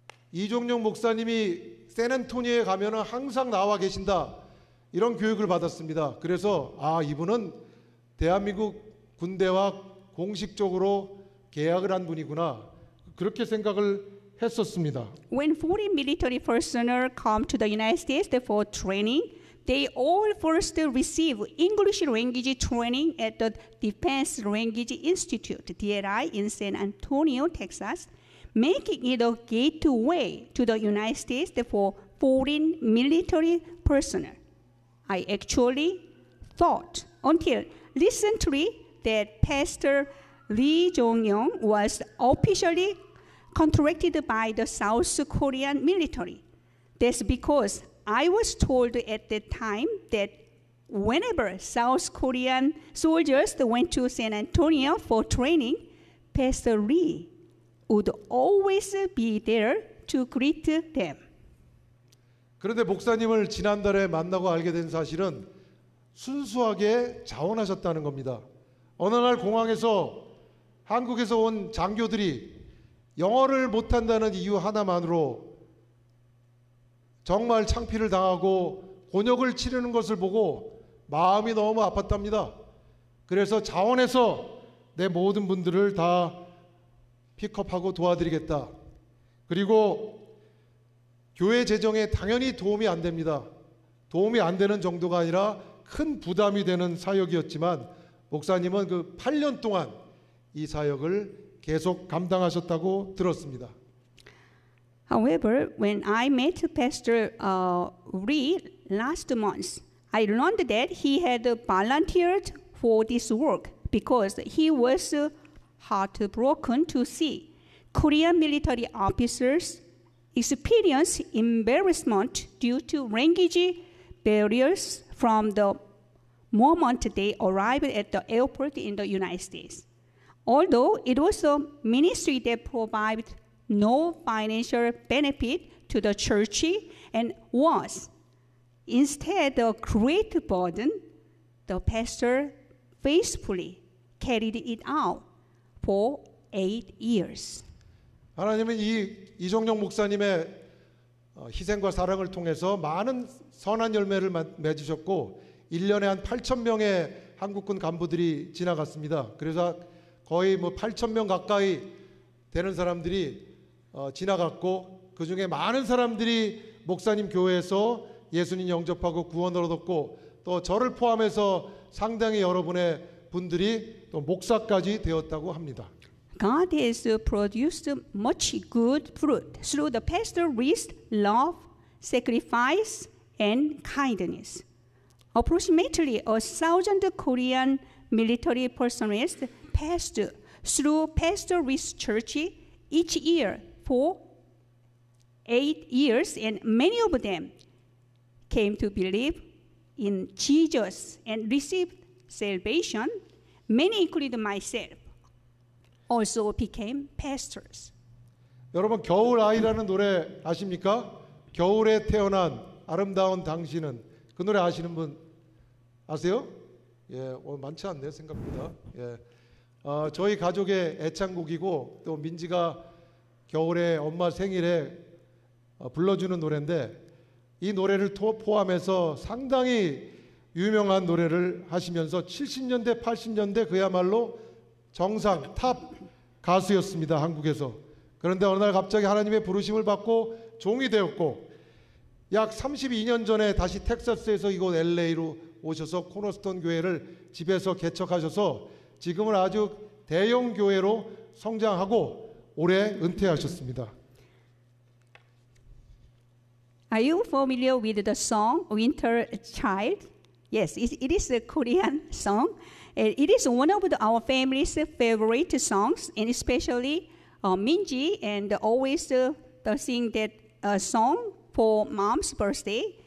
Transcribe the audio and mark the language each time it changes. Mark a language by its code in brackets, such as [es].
[ko] 이종용 목사님이 샌안토니오에 가면은 항상 나와 계신다 이런 교육을 받았습니다. 그래서 이분은 대한민국 군대와 공식적으로 계약을 한 분이구나. 그렇게 생각을 했었습니다. [en] When foreign military personnel come to the United States for training, they all first receive English language training at the Defense Language Institute, DLI, in San Antonio, Texas, making it a gateway to the United States for foreign military personnel. I actually thought until recently that Pastor Lee Jong-young was officially contracted by the South Korean military. That's because I was told at the time that whenever South Korean soldiers went to San Antonio for training, Pastor Lee would always be there to greet them. [ko] 그런데 목사님을 지난달에 만나고 알게 된 사실은 순수하게 자원하셨다는 겁니다. 어느 날 공항에서 한국에서 온 장교들이 영어를 못한다는 이유 하나만으로 정말 창피를 당하고 곤욕을 치르는 것을 보고 마음이 너무 아팠답니다. 그래서 자원해서 내 모든 분들을 다 픽업하고 도와드리겠다. 그리고 교회 재정에 당연히 도움이 안 됩니다. 도움이 안 되는 정도가 아니라 큰 부담이 되는 사역이었지만 목사님은 그 8년 동안 이 사역을 계속 감당하셨다고 들었습니다. [en] However, when I met Pastor Lee last month, I learned that he had volunteered for this work because he was heartbroken to see Korean military officers experience embarrassment due to language barriers from the moment they arrived at the airport in the United States. Although it was a ministry that provided no financial benefit to the church and was instead a great burden, the pastor faithfully carried it out for 8 years. [ko] 하나님은 이종용 목사님의 희생과 사랑을 통해서 많은 선한 열매를 맺으셨고 1년에 한 8,000명의 한국군 간부들이 지나갔습니다. 그래서 거의 8,000명 가까이 되는 사람들이 지나갔고 그 중에 많은 사람들이 목사님 교회에서 예수님 영접하고 구원을 얻었고 또 저를 포함해서 상당히 여러분의 분들이 또 목사까지 되었다고 합니다. God has produced much good fruit through the pastor Lee's love, sacrifice, and kindness. Approximately 1,000 Korean military personnel passed through Pastor Lee's church each year for 8 years, and many of them came to believe in Jesus and received salvation. Many, including myself, also became pastors. 여러분 겨울 아이라는 노래 아십니까? 겨울에 태어난 아름다운 당신은 그 노래 아시는 분 아세요? 예, 많지 않네요 생각보다. 예, 저희 가족의 애창곡이고 또 민지가 겨울에 엄마 생일에 불러주는 노래인데 이 노래를 포함해서 상당히 유명한 노래를 하시면서 70년대, 80년대 그야말로 정상 탑 가수였습니다. 한국에서. 그런데 어느 날 갑자기 하나님의 부르심을 받고 종이 되었고 약 32년 전에 다시 텍사스에서 이곳 LA로 오셔서 코너스톤 교회를 집에서 개척하셔서 지금은 아주 대형 교회로 성장하고 올해 은퇴하셨습니다. [en] Are you familiar with the song Winter Child? Yes, it is a Korean song. It is one of our family's favorite songs, and especially Minji and always sing that song for mom's birthday.